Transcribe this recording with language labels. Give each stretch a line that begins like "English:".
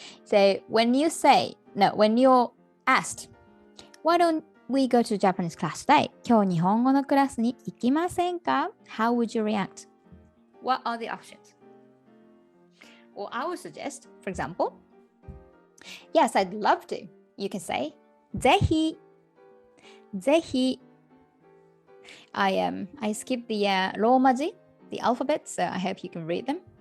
English: So when you're asked, why don't we go to Japanese class today?
Japanese: 今日日本語のクラスに行きませんか?
English: How would you react? What are the options? Or I would suggest, for example, yes, I'd love to. You can say,
Japanese: ぜひ ぜひ
English: I skipped the Romaji, the alphabet, so I hope you can read them.